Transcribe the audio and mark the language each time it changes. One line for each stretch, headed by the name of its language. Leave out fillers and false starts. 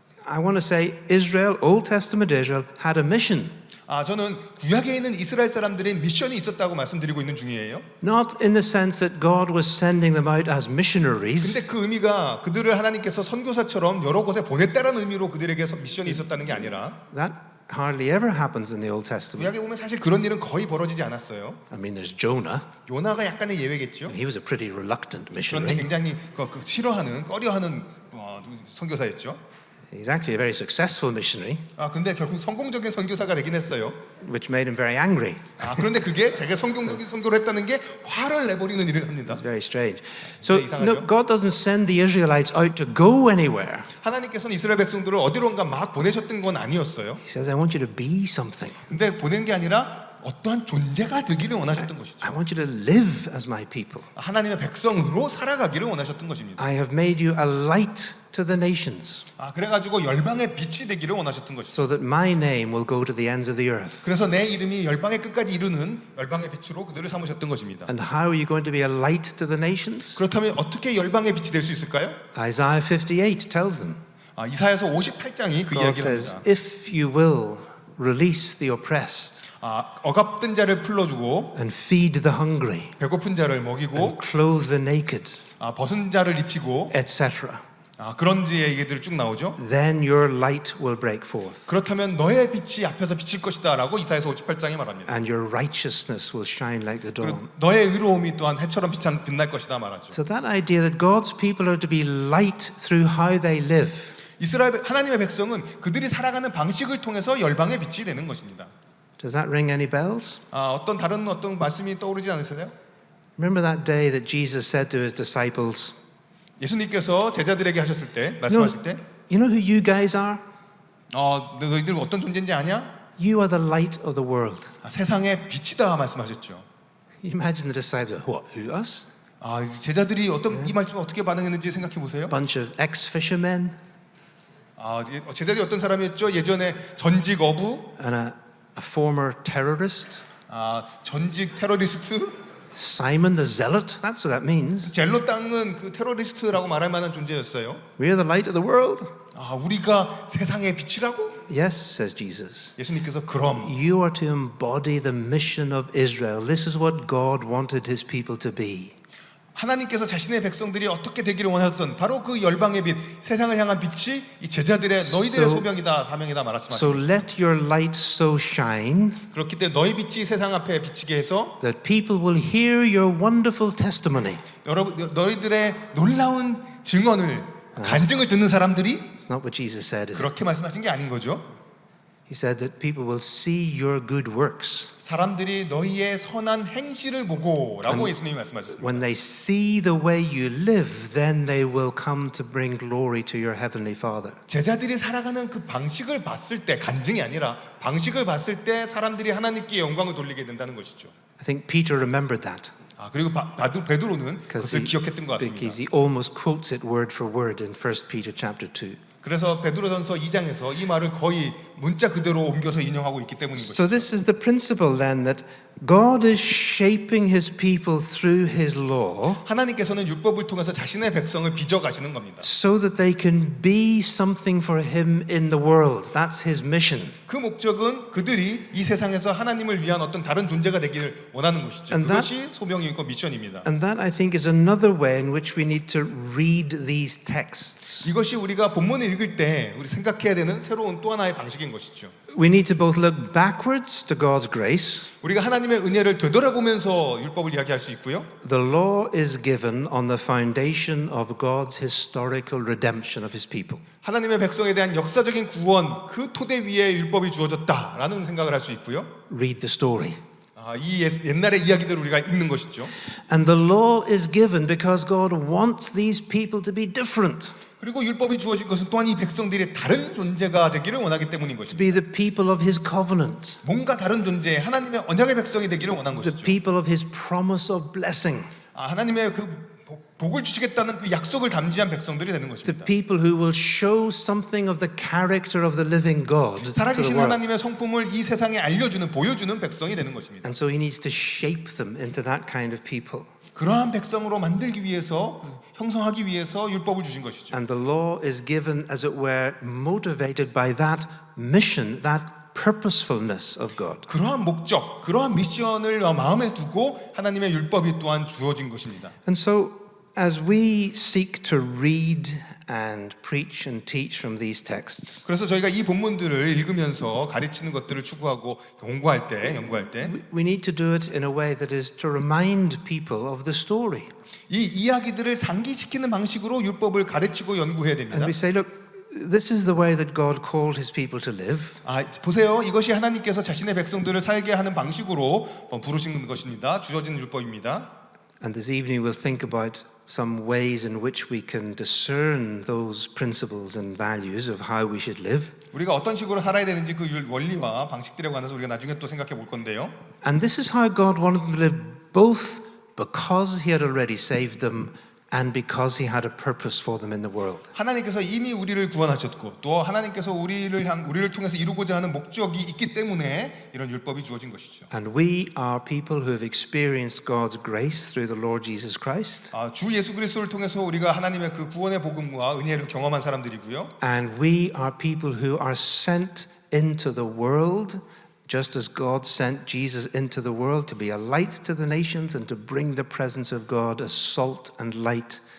English: I want to say Israel, Old Testament Israel, had a mission.
Korean: 저는 구약에 있는 이스라엘 사람들의 미션이 있었다고 말씀드리고 있는 중이에요.
English: Not in the sense that God was sending them out as missionaries.
Korean: 근데 그 의미가 그들을 하나님께서 선교사처럼 여러 곳에 보냈다는 의미로 그들에게 미션이 있었다는 게 아니라
English: That hardly ever happens in the Old Testament.
Korean: 구약에 보면 사실 그런 일은 거의 벌어지지 않았어요.
English: I mean, there's Jonah.
Korean: 요나가 약간의 예외겠죠.
English: He was a pretty reluctant
Korean: 그런데
English: missionary.
Korean: 굉장히 싫어하는, 꺼려하는 선교사였죠.
English: He's actually a very successful missionary,
Korean: 근데 결국 성공적인 선교사가 되긴 했어요.
English: which made him very angry.
Korean: 그런데 그게 자기가 성공적인 선교를 했다는 게 화를 내버리는 일을 합니다.
English: It's very strange. So no, God doesn't send the Israelites out to go anywhere.
Korean: 하나님께서는 이스라엘 백성들을 어디론가 막 보내셨던 건 아니었어요.
English: He says, I want you to be something.
Korean: 근데 보낸 게 아니라 어떠한 존재가 되기를 원하셨던 것이죠.
English: I want you to live as my people.
Korean: 하나님의 백성으로 살아가기를 원하셨던 것입니다.
English: I have made you a light to the nations,
Korean: 그래가지고 열방의 빛이 되기를 원하셨던 것이죠.
English: so that my name will go to the ends of the earth.
Korean: 그래서 내 이름이 열방의 끝까지 이르는 열방의 빛으로 그들을 삼으셨던 것입니다.
English: And how are you going to be a light to the nations?
Korean: 그렇다면 어떻게 열방의 빛이 될 수 있을까요?
English: Isaiah 58 tells them.
Korean: 이사야서 58장이 그
English: God
Korean: 이야기를
English: says,
Korean: 합니다.
English: if you will release the oppressed
Korean: 억압된 자를 풀어주고
English: and feed the hungry
Korean: 배고픈 자를 먹이고
English: and clothe the naked,
Korean: 벗은 자를 입히고
English: etc.
Korean: 그런 얘기들 쭉 나오죠.
English: then your light will break forth,
Korean: 그렇다면 너의 빛이 앞에서 비칠 것이다라고 이사야서 58장에 말합니다.
English: and your righteousness will shine like the
Korean: 그리고
English: dawn.
Korean: 너의 의로움이 또한 해처럼 빛날 것이다 말하죠.
English: So that idea that God's people are to be light through how they live,
Korean: 이스라엘 하나님의 백성은 그들이 살아가는 방식을 통해서 열방의 빛이 되는 것입니다.
English: does that ring any bells?
Korean: 어떤 다른 말씀이 떠오르지 않으세요?
English: Remember that day that Jesus said to his disciples,
Korean: 예수님께서 제자들에게 하셨을 때 말씀하실 때
English: you know who you guys are?
Korean: 너희들 어떤 존재인지 아냐?
English: You are the light of the world.
Korean: 세상의 빛이다 말씀하셨죠.
English: You imagine the disciples, what, who, us?
Korean: 제자들이 이 말씀을 어떻게 반응했는지 생각해 보세요.
English: Bunch of ex-fishermen
Korean: 제자들이 어떤 사람이었죠? 예전에 전직 어부,
English: and a former terrorist,
Korean: 전직 테러리스트,
English: Simon the Zealot, that's what that means.
Korean: 젤로 땅은 그 테러리스트라고 말할 만한 존재였어요.
English: We are the light of the world.
Korean: 우리가 세상의 빛이라고?
English: Yes, says Jesus.
Korean: 예수님께서 그럼
English: You are to embody the mission of Israel. This is what God wanted his people to be.
Korean: 하나님께서 자신의 백성들이 어떻게 되기를 원하셨던 바로 그 열방의 빛, 세상을 향한 빛이 이 제자들의 너희들의 소명이다, 사명이다 말씀하셨습니다.
English: So let your light so shine
Korean: 그렇기 때문에 너희 빛이 세상 앞에 비치게 해서
English: that people will hear your wonderful testimony.
Korean: 여러분 너희들의 놀라운 증언을 간증을 듣는 사람들이
English: It's not what Jesus said, is it?
Korean: 그렇게 말씀하신 게 아닌 거죠.
English: He said that people will see your good works.
Korean: 사람들이 너희의 선한 행실을 보고라고 예수님이 말씀하셨습니다.
English: When they see the way you live, then they will come to bring glory to your heavenly Father.
Korean: 제자들이 살아가는 그 방식을 봤을 때 간증이 아니라 방식을 봤을 때 사람들이 하나님께 영광을 돌리게 된다는 것이죠.
English: I think Peter remembered that
Korean: 그리고 베드로는 그것을 기억했던 것 같습니다.
English: because he almost quotes it word for word in 1 Peter chapter 2.
Korean: 그래서 베드로전서 2장에서 이 말을 거의 문자 그대로 옮겨서 인용하고 있기 때문인
English: So
Korean: 것이죠.
English: this is the principle then that God is shaping his people through his law
Korean: 하나님께서는 율법을 통해서 자신의 백성을 빚어 가시는 겁니다.
English: so that they can be something for him in the world. That's his mission.
Korean: 그 목적은 그들이 이 세상에서 하나님을 위한 어떤 다른 존재가 되기를 원하는 것이죠.
English: And
Korean: 그것이 소명이고 미션입니다.
English: And that I think is another way in which we need to read these texts.
Korean: 이것이 우리가 본문을 읽을 때 우리 생각해야 되는 새로운 또 하나의 방식인 것이죠.
English: We need to both look backwards to God's grace.
Korean: 우리가 하나님의 은혜를 되돌아보면서 율법을 이야기할 수 있고요.
English: The law is given on the foundation of God's historical redemption of his people.
Korean: 하나님의 백성에 대한 역사적인 구원 그 토대 위에 율법이 주어졌다라는 생각을 할 수 있고요.
English: Read the story.
Korean: 이 옛날의 이야기들을 우리가 읽는 것이죠.
English: And the law is given because God wants these people to be different.
Korean: 그리고 율법이 주어진 것은 또한 이 백성들이 다른 존재가 되기를 원하기 때문인
English: To
Korean: 것입니다.
English: be the people of his covenant.
Korean: 뭔가 다른 존재, 하나님의 언약의 백성이 되기를 원한
English: The
Korean: 것이죠.
English: people of his promise of blessing.
Korean: 하나님의 그 복을 주시겠다는 그 약속을 담지한 백성들이 되는
English: The
Korean: 것입니다.
English: people who will show something of the character of the living God to the
Korean: 살아계신
English: world.
Korean: 하나님의 성품을 이 세상에 알려주는, 보여주는 백성이 되는 것입니다.
English: And so he needs to shape them into that kind of people.
Korean: 그러한 백성으로 만들기 위해서, 형성하기 위해서 율법을 주신 것이죠.
English: And the law is given, as it were, motivated by that mission, that purposefulness of God.
Korean: 그러한 목적, 그러한 미션을 마음에 두고 하나님의 율법이 또한 주어진 것입니다.
English: And so, as we seek to read and preach and teach from these texts,
Korean: 그래서 저희가 이 본문들을 읽으면서 가르치는 것들을 추구하고 공부할 때, 연구할 때
English: we need to do it in a way that is to remind people of the story.
Korean: 이 이야기들을 상기시키는 방식으로 율법을 가르치고 연구해야 됩니다.
English: And we say, look, this is the way that God called his people to live.
Korean: 보세요. 이것이 하나님께서 자신의 백성들을 살게 하는 방식으로 부르신 것입니다. 주어진 율법입니다.
English: And this evening we'll think about some ways in which we can discern those principles and values of how we should live.
Korean: 우리가 어떤 식으로 살아야 되는지 그 원리와 방식들에 관해서 우리가 나중에 또 생각해 볼 건데요.
English: And this is how God wanted them to live, both because he had already saved them and because he had a purpose for them in the world.
Korean: 하나님께서 이미 우리를 구원하셨고 또 하나님께서 우리를 통해서 이루고자 하는 목적이 있기 때문에 이런 율법이 주어진 것이죠.
English: And we are people who have experienced God's grace through the Lord Jesus Christ.
Korean: 주 예수 그리스도를 통해서 우리가 하나님의 그 구원의 복음과 은혜를 경험한 사람들이고요.
English: And we are people who are sent into the world just as God sent Jesus into the world to be a light to the nations and to bring the presence of God as salt and light